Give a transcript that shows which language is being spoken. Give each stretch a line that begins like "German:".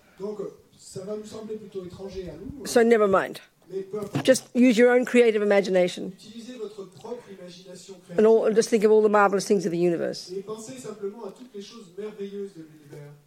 French: Donc ça va nous sembler plutôt étranger à nous.
English: So never mind. Just use your own creative imagination.
French: Utilisez votre propre imagination créative.
English: And just think of all the marvelous things of the universe.
French: Et pensez simplement à toutes les choses merveilleuses de l'univers.